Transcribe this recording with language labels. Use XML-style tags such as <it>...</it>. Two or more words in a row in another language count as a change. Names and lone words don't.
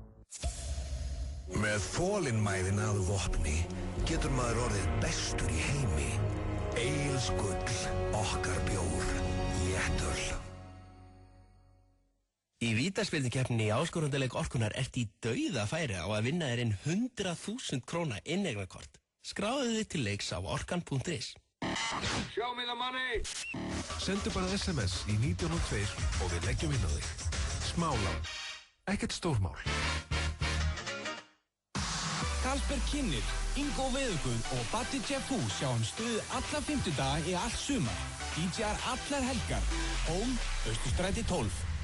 <is>Með þolinmæðina að vopni getur maður orðið bestur í heimi. Egils gull, okkar bjór, léttöl. Í vítaspyrnukeppninni í áskorundarleik Orkunnar ert í dauðafæri á að vinna þér inn 100.000 króna inneignarkort. Skráðu þig til leiks á orkan.is.</is> <en>Show me the money!</en> <is>Sendu bara SMS í 1902 og við leggjum inn á þig. Smálán. Ekkert stórmál. Karlsberg kynnir, Ingo Veðurguð og Batti Jefu sjá stuð alla 50 daga í allt sumar. DJ-ar allar helgar. Home, Austurstræti 12.</is>